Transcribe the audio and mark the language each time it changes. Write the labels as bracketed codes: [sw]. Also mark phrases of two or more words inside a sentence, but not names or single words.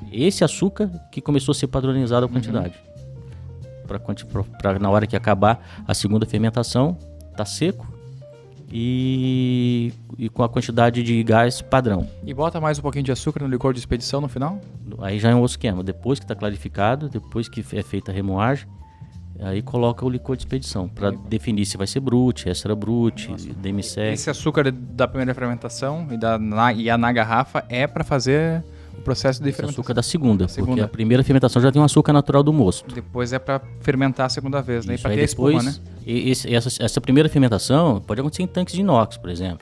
[pt] Esse açúcar que começou a ser padronizado a quantidade. Para na hora que acabar a segunda fermentação, tá seco e com a quantidade de gás padrão. E bota mais um pouquinho de açúcar no licor de expedição no final? Aí já é um outro esquema. Depois que está clarificado, depois que é feita a remoagem, aí coloca o licor de expedição para definir se vai ser brut, extra brut, demi-sec. Esse açúcar da primeira fermentação e a na garrafa é para fazer o processo de fermentação. Açúcar da segunda, porque a primeira fermentação já tem um açúcar natural do mosto. Depois é para fermentar a segunda vez, né? E para ter depois, espuma, né? Essa primeira fermentação pode acontecer em tanques de inox, por exemplo.